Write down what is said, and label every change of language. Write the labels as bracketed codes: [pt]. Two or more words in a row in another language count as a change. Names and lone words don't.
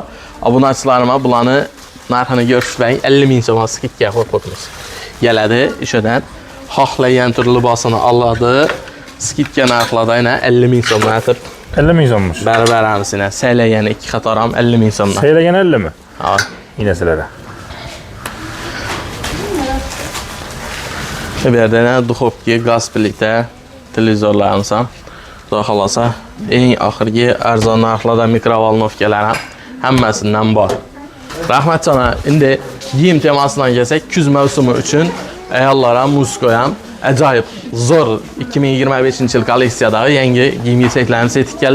[uz] Obunachilarim bularni narxini ko'rsatmay 50 ming so'm skidga qo'yib qo'yamiz. Keladi, o'shadan xohlagan tur libosini oladi. Skidga narxlarda yana 50 ming so'mdan atib 50 ming so'mmish. Baribiramiz yana saylagan ikki qator ham 50 ming so'mdan. Saylagan 50 mi? Ha. [tr] Yine sizlere. [uz] Bu yerda yana duxovka, gaz plita, televizorlarimiz ham xudo xolasa eng oxirgi arzon narxlarda mikrovolnovkalar ham hammasidan bor. Rahmat sana. Endi kiyim temasidan kelsak, kuz mavsumi uchun ayollar ham, musko ham ajoyib zo'r 2025-yil kolleksiyadagi yangi kiyim-kechaklarimiz yetib keldi.